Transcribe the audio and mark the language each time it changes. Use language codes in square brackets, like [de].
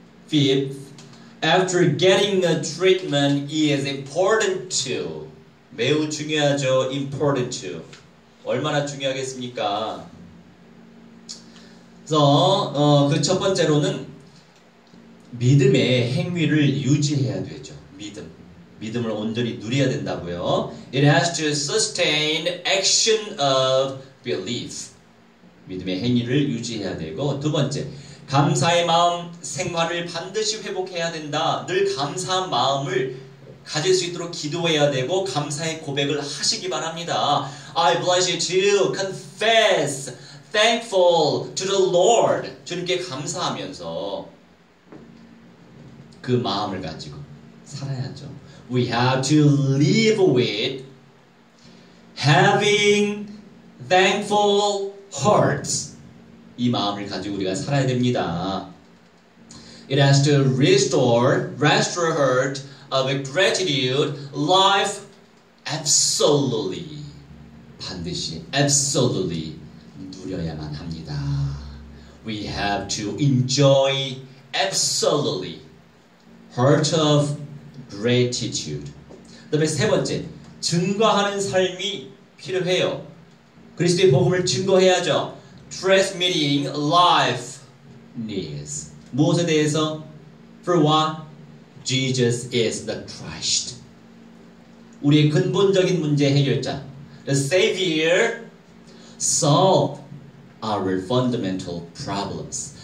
[en] Fifth, after getting a treatment is important to. [ko] 매우 중요하죠. [en] important to. [ko] 얼마나 중요하겠습니까? 그래서 그 첫 번째로는 믿음의 행위를 유지해야 되죠. 믿음을 온전히 누려야 된다고요. [en] It has to sustain action of belief. [ko] 믿음의 행위를 유지해야 되고, 두 번째, 감사의 마음 생활을 반드시 회복해야 된다. 늘 감사한 마음을 가질 수 있도록 기도해야 되고 감사의 고백을 하시기 바랍니다. [en] I bless you to confess, thankful to the Lord. [ko] 주님께 감사하면서 그 마음을 가지고 살아야죠. [en] We have to live with having thankful hearts. [ko] 이 마음을 가지고 우리가 살아야 됩니다. [en] It has to restore heart of gratitude, life absolutely. [ko] 반드시 absolutely 누려야만 합니다. [en] We have to enjoy absolutely heart of gratitude. [ko] 그 다음에 세 번째, 증거하는 삶이 필요해요. 그리스도의 복음을 증거해야죠. [en] Transmitting life needs. [ko] 무엇에 대해서? [en] For what? Jesus is the Christ. [ko] 우리의 근본적인 문제 해결자. [en] The Savior solved our fundamental problems.